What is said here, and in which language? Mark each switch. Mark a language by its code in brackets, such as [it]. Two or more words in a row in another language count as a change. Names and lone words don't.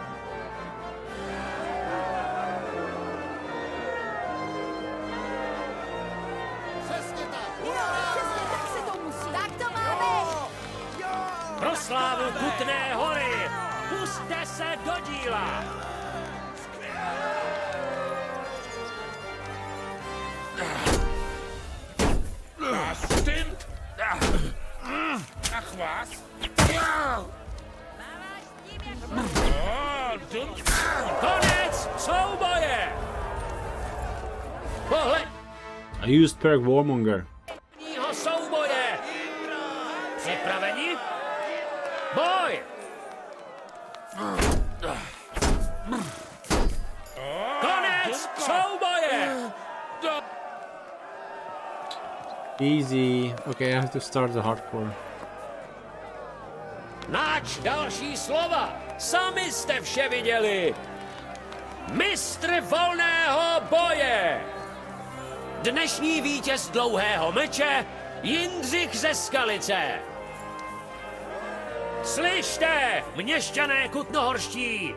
[cs] Přesně tak se to musí. Tak to má být. Pro slávu Kutné Hory, pusťte se do díla. Stint. [de] Ach was. [cs] Konec souboje! Pohled... [en] I used perk Warmonger. [cs] Souboje. Připraveni? Boj! Konec souboje! [en] Easy. Okay, I have to start the hardcore. [cs] Nač další slova? Sami jste vše viděli. Mistr volného boje. Dnešní vítěz dlouhého meče Jindřich ze Skalice. Slyšte, měšťané kutnohorští!